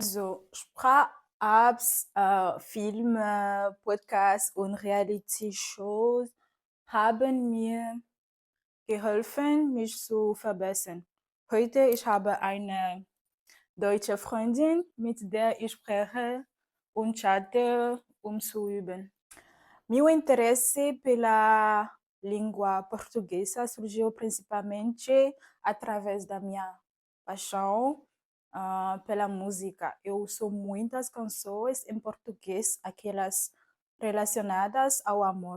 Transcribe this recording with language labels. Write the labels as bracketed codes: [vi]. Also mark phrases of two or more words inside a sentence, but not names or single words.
[de] So Sprach-Apps, Filme, Podcasts und Reality-Shows haben mir geholfen, mich zu verbessern. Heute ich habe eine deutsche Freundin, mit der ich spreche und chatte, um zu üben. [pt] Meu interesse pela língua portuguesa surgiu principalmente através da minha paixão pela música. Eu ouço muitas canções em português, aquelas relacionadas ao amor.